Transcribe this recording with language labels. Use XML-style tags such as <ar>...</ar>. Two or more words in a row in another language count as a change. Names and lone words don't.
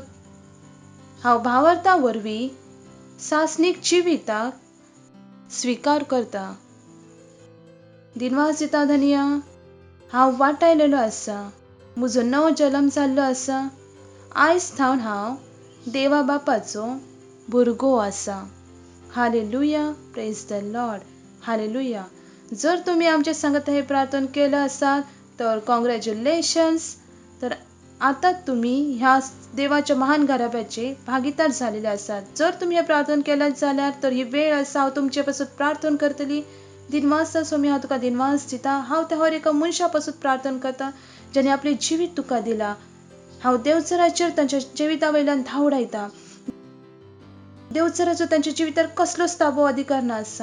<kok>हांव भावार्था वरवीं सासणीक जिविताक स्वीकार करता. दिनवास दिता धनिया. हांव वाटायलेलो आसा. म्हजो नवो जल्म जाल्लो आसा. आयज थावन हांव देवा बापाचो भुरगो आसा. हालेलुया.</kok> <en>praise the Lord.</en> <kok>हालेलुया.</kok> <mr>जर तुम्ही आमचे सांगता हे प्रार्थना केलं असाल तर कॉंग्रॅच्युलेशन्स. तर आता तुम्ही ह्या देवाच्या महान घराब्याचे भागीदार झालेले आसात.</mr> <kok>जर तुम्ही हे प्रार्थना केलं जाल्यार तर ही वेळ आसा हांव तुमचे पासून प्रार्थना करतली. दिनवास स्वामी हांव तुका दिनवास दिता. हांव त्या हर एका मनशा पासून प्रार्थना करता ज्याने आपले जिवीत तुका दिला. हांव देवचराचेर तांच्या जिविता वयल्यान धांवडायता. देवचराचो तांच्या जिवितार कसलोच ताबो अधिकार ना आसा.</kok>